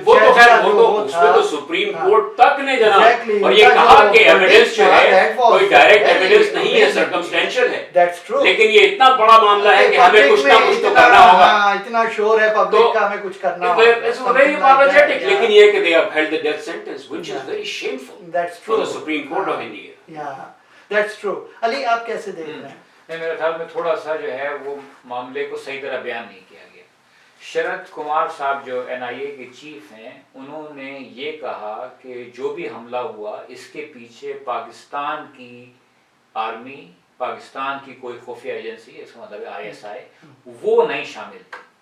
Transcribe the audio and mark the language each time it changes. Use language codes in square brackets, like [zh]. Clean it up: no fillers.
[ur] وہ تو خیر وہ تو اس میں تو سپریم کورٹ تک نے جناب اور یہ کہا کہ ایویڈنس جو ہے کوئی ڈائریکٹ ایویڈنس نہیں ہے، سرکمسٹینشل ہے، لیکن یہ اتنا بڑا معاملہ ہے کہ ہمیں کچھ نہ کچھ تو کرنا ہوگا، اتنا شور ہے پبلک کا، ہمیں کچھ کرنا ہوگا، لیکن یہ کہ [en] they have held the death sentence which is very shameful for the Supreme Court of India. That's true. [ur] علی آپ کیسے دیکھ رہے ہیں؟ نہیں، میرے خیال میں تھوڑا سا جو ہے وہ معاملے کو صحیح طرح بیان نہیں کیا گیا. شرد کمار صاحب جو NIA کے چیف ہیں، انہوں نے یہ کہا کہ جو بھی حملہ ہوا اس کے پیچھے پاکستان کی آرمی، پاکستان کی کوئی خفیہ ایجنسی، اس کا مطلب ISI، وہ نہیں شامل تھی.